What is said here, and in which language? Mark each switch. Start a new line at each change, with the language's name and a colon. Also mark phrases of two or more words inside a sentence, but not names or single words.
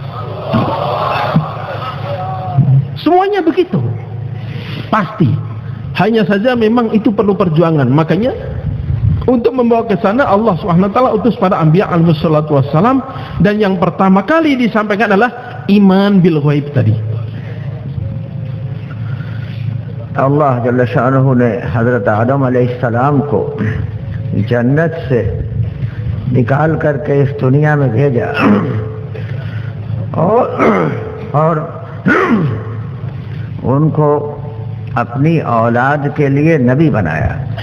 Indonesian: Semuanya begitu, pasti. Hanya saja memang itu perlu perjuangan. Makanya untuk membawa ke sana
Arabic: الله سبحانه وتعالى
Indonesian: utus para anbiya
Arabic: عليه الصلاة والسلام,
Indonesian: dan yang pertama kali disampaikan adalah
Arabic: إيمان بالغيب
Indonesian: tadi.
Urdu: اللہ جل شانہ نے حضرت آدم علیہ السلام کو جنت سے نکال کر کے اس دنیا میں بھیجا اور ان کو اپنی اولاد کے لیے نبی بنایا.